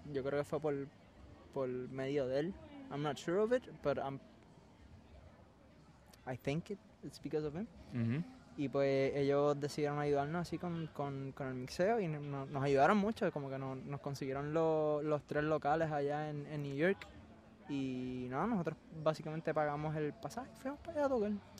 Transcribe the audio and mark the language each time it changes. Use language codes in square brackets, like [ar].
[es] Yo creo que fue por medio de él. [en] I'm not sure of it, but I think it's because of him. [es] Y pues ellos decidieron ayudarnos así con el mixeo, y nos ayudaron mucho, como que nos consiguieron los tres locales allá en New York. Y no, nosotros básicamente pagamos el pasaje y fuimos para allá a tocar.